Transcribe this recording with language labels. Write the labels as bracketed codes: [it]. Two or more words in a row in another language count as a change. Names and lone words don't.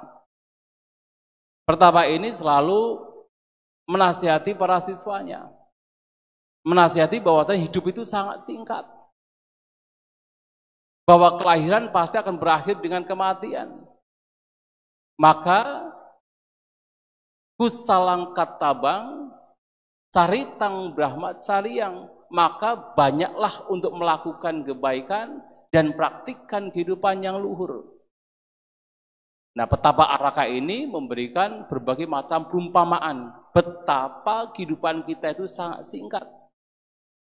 [id] Petapa ini selalu menasihati para siswanya. Menasihati bahwasanya hidup itu sangat singkat. Bahwa kelahiran pasti akan berakhir dengan kematian. [pi] Maka kusalang katabang caritang brahmacariang, [id] maka banyaklah untuk melakukan kebaikan dan praktikkan kehidupan yang luhur. Nah, petapa Araka ini memberikan berbagai macam perumpamaan betapa kehidupan kita itu sangat singkat.